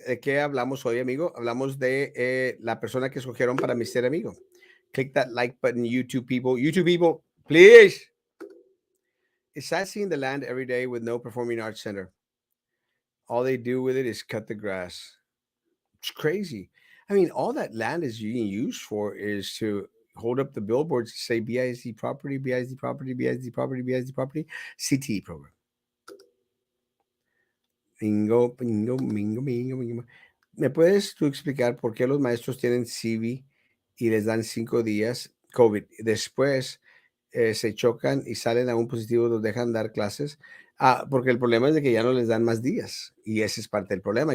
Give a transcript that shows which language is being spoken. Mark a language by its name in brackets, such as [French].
[Spanish] ¿De qué hablamos hoy, amigo? Hablamos de la persona que escogieron para mi ser amigo. [English] Click that like button, YouTube people. YouTube people, please. It's sad seeing the land every day with no performing arts center. All they do with it is cut the grass. It's crazy. I mean, all that land is being used for is to hold up the billboards to say BISD property, BISD property, BISD property, BISD property, CT program. Bingo, bingo, bingo, bingo, bingo. [Spanish] ¿Me puedes tú explicar por qué los maestros tienen CV y les dan 5 días COVID? Después se chocan y salen a un positivo, los dejan dar clases. Porque el problema es de que ya no les dan más días y ese es parte del problema.